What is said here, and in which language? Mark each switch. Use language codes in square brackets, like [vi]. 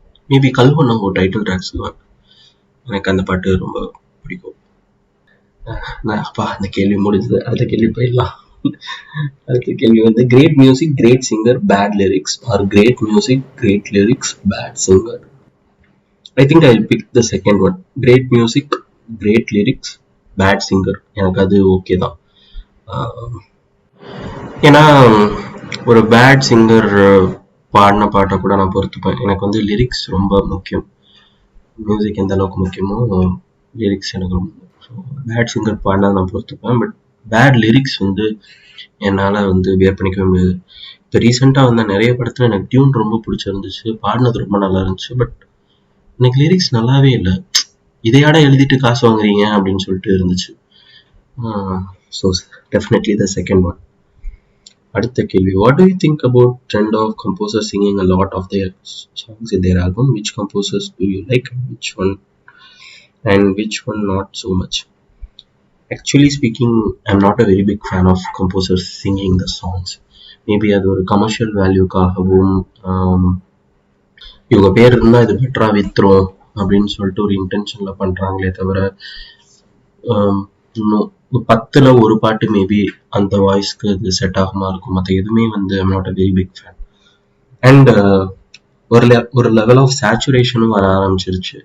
[ta] Maybe கல்வண்ணம் title track சொல்லுவேன், எனக்கு அந்த பாட்டு ரொம்ப பிடிக்கும். அப்பா அந்த கேள்வி முடிஞ்சது. அடுத்த கேள்வி போயிடலாம். அடுத்த கேள்வி வந்து [en] Great music, great singer, bad lyrics, or great music, great lyrics, bad singer? I think I'll pick the second one. Great music, great lyrics, bad singer. [ta] எனக்கு அது ஓகே தான். ஏன்னா ஒரு பேட் சிங்கர் பாடின பாட்டை கூட நான் பொறுத்துப்பேன். எனக்கு வந்து லிரிக்ஸ் ரொம்ப முக்கியம். மியூசிக் எந்த அளவுக்கு முக்கியமோ லிரிக்ஸ் எனக்கு ரொம்ப. ஸோ பேட் சிங்கர் பாடினா நான் பொறுத்துப்பேன். பட் பேட் லிரிக்ஸ் வந்து என்னால் வந்து வியர் பண்ணிக்கவே முடியாது. இப்போ ரீசெண்டாக வந்த நிறைய படத்தில் எனக்கு டியூன் ரொம்ப பிடிச்சிருந்துச்சு, பாடினது ரொம்ப நல்லா இருந்துச்சு. பட் எனக்கு லிரிக்ஸ் நல்லாவே இல்லை. இதையாட எழுதிட்டு காசு வாங்குறீங்க அப்படின்னு சொல்லிட்டு இருந்துச்சு. [en] So definitely the second one. [ta] அடுத்த கேள்வி, [en] What do you think about trend of composer singing a lot of their songs in their album? Which composers do you like and which one not so much? Actually speaking, I'm not a very big fan of composers singing the songs. [ta] Maybe அது ஒரு commercial வேல்யூக்காகவும் இவங்க பேர் இருந்தால் இது பெட்டராக வித்துரும் அப்படின்னு சொல்லிட்டு ஒரு இன்டென்ஷனில் பண்ணுறாங்களே தவிர, இன்னும் 10ல் ஒரு பாட்டு மேபி அந்த வாய்ஸ்க்கு இது செட் ஆகுமா இருக்கும். மற்ற எதுவுமே வந்து [en] I'm not a very big fan. [ta] And ஒரு லெவல் ஆஃப் சேச்சுரேஷனும் வர ஆரம்பிச்சிருச்சு.